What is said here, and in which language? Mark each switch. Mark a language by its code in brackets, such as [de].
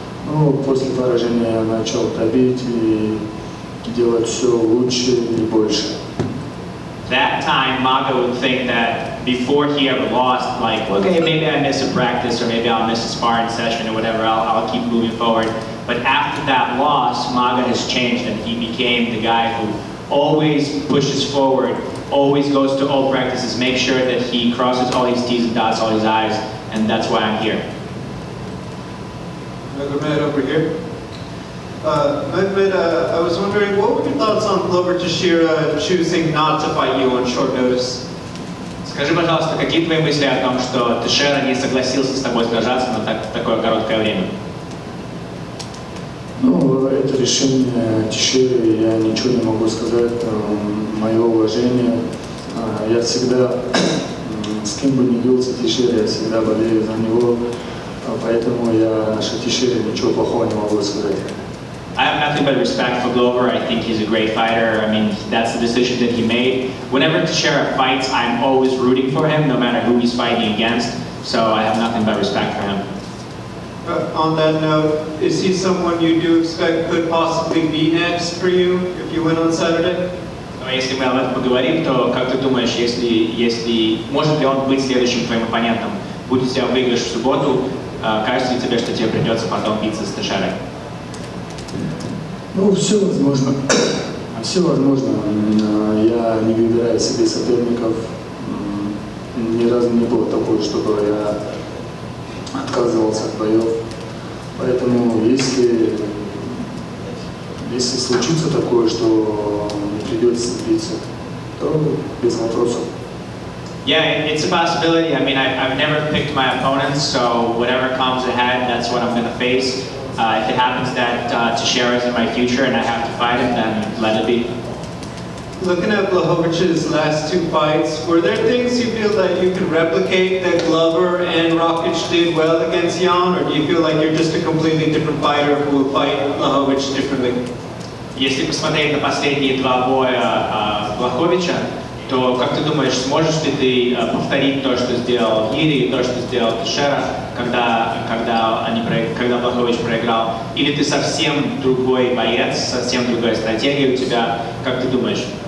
[ru] Ну, после поражения я начал добить и делать все лучше и больше. [en] That time, Maga would think that before he ever lost, like, okay, maybe I miss a practice or maybe I'll miss a sparring session or whatever, I'll keep moving forward. But after that loss, Maga has changed and he became the guy who always pushes forward, always goes to all practices, makes sure that he crosses all his T's and dots all his I's, and that's why I'm here. Magomed over here. Magomed, I was wondering, what were your thoughts on Glover Teixeira choosing not to fight you on short notice? [ru] Скажи, пожалуйста, какие твои мысли о том, что Тейшера не согласился с тобой сражаться на такое короткое время? Ну, это решение Тейшеры, я ничего не могу сказать, мое уважение. Я всегда, с кем бы ни бился Тейшера, я всегда болею за него, поэтому я нашей Тейшере ничего плохого не могу сказать. [en] I have nothing but respect for Glover. I think he's a great fighter. I mean, that's the decision that he made. Whenever Teixeira fights, I'm always rooting for him, no matter who he's fighting against. So I have nothing but respect for him. On that note, is he someone you do expect could possibly be next for you if you win on Saturday? [ru] Но если мы об этом поговорим, то как ты думаешь, если может ли он быть следующим твоим оппонентом? Будет у тебя выигрыш в субботу, кажется ли тебе, что тебе придется потом биться с Тeixeira? Ну, все возможно. Все возможно. Я не выбираю себе соперников. Ни разу не было такого, чтобы я отказывался от боев. Поэтому, если случится такое, что не придется биться, то без вопросов. [en] Yeah, it's a possibility. I mean, I've never picked my opponents, so whatever comes ahead, that's what I'm going to face. If it happens that Teixeira is in my future and I have to fight him, then let it be. Looking at Blachowicz's last two fights, were there things you feel that you could replicate that Glover and Rakic did well against Jan, or do you feel like you're just a completely different fighter who will fight Blachowicz differently? [ru] Если посмотреть на последние два боя Блachowicza, то как ты думаешь, сможешь ли ты повторить то, что сделал Гири, и то, что сделал Teixeira, когда Blachowicz проиграл? Или ты совсем другой боец, совсем другая стратегия у тебя? Как ты думаешь?